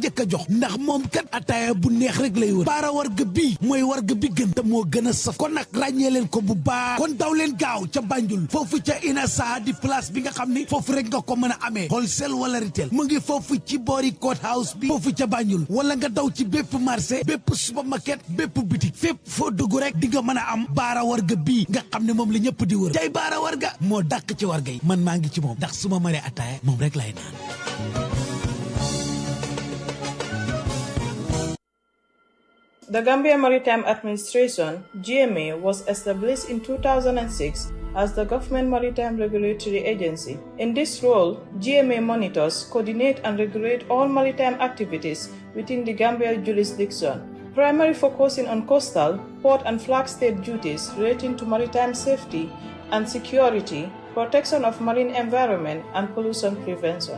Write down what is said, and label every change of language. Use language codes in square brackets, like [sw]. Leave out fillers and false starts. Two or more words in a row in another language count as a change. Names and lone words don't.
[wo] njëkk a jox ndax moom kat ataaya bu neex rek lay wër baara wërga bii mooy warga bi gën te moo gën a saf kon nag ràññee leen ko bu baax kon daw leen gaaw ca Banjul foofu ca Inessa di place bi nga xam ni foofu rek nga ko mën a amee wholesale wala retail mu ngi foofu ci boori court house bi foofu ca Banjul wala nga daw ci bépp marché bépp supermarket bépp boutique fépp foo dugg rek di nga mën a am baara warga bii nga xam ne moom la ñëpp di wër tey baara warga moo dàq ci warga yi man maa ngi ci moom ndax su ma maree ataaya moom rek lay naan. [en] The Gambia Maritime Administration, GMA, was established in 2006 as the Government Maritime Regulatory Agency. In this role, GMA monitors, coordinates and regulates all maritime activities within the Gambia jurisdiction, primarily focusing on coastal, port and flag state duties relating to maritime safety and security, protection of marine environment and pollution prevention.